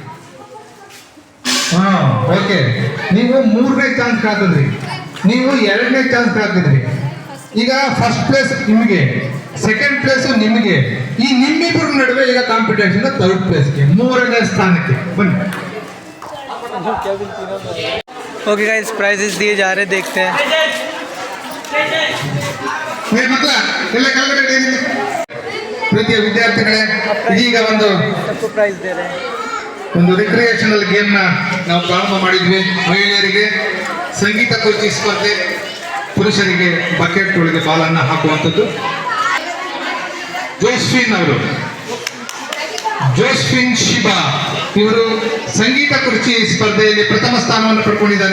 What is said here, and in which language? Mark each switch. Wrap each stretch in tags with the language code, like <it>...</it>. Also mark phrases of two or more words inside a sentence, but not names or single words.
<kn>ಹಾ ಓಕೆ. ನೀವು 3ನೇ ಚಾನ್ಸ್ ಹಾಕಿದ್ರಿ. ನೀವು 2ನೇ ಚಾನ್ಸ್ ಹಾಕಿದ್ರಿ. ಈಗ</kn> <en>first place</en> <kn>ನಿಮಗೆ,</kn> <en>second place</en> <kn>ನಿಮಗೆ. ಈ ನಿಮ್ಮಿಬ್ಬರ ನಡುವೆ ಈಗ ಕಾಂಪಿಟೇಷನ್ 3rd ಪ್ಲೇಸ್ಗೆ 3ನೇ ಸ್ಥಾನಕ್ಕೆ ಬನ್ನಿ.</kn> <en>okay guys</en> <hi>प्राइजेस दिए जा रहे हैं. देखते हैं.</hi> <kn>ಮಕ್ಕಳ ಎಲ್ಲ ಕೆಳಗಡೆ ಪ್ರೀತಿಯ ವಿದ್ಯಾರ್ಥಿಗಳೇ, ಇದೀಗ ಒಂದು</kn> <hi>सबको प्राइज दे रहे हैं.</hi> <kn>ಒಂದು</kn> <en>recreational game</en> <kn>ನಾವು ಪ್ರಾರಂಭ ಮಾಡಿದ್ವಿ. ಮಹಿಳೆಯರಿಗೆ ಸಂಗೀತ ಕುರ್ಚಿ ಸ್ಪರ್ಧೆ, ಪುರುಷರಿಗೆ ಬಕೆಟ್ ಒಳಗೆ ಬಾಲನ್ನು ಹಾಕುವಂಥದ್ದು. ಜೋಸ್ಫಿನ್ ಶಿಬಾ ಇವರು ಸಂಗೀತ ಕುರ್ಚಿ ಸ್ಪರ್ಧೆಯಲ್ಲಿ ಪ್ರಥಮ ಸ್ಥಾನವನ್ನು ಪಡ್ಕೊಂಡಿದ್ದಾರೆ.</kn>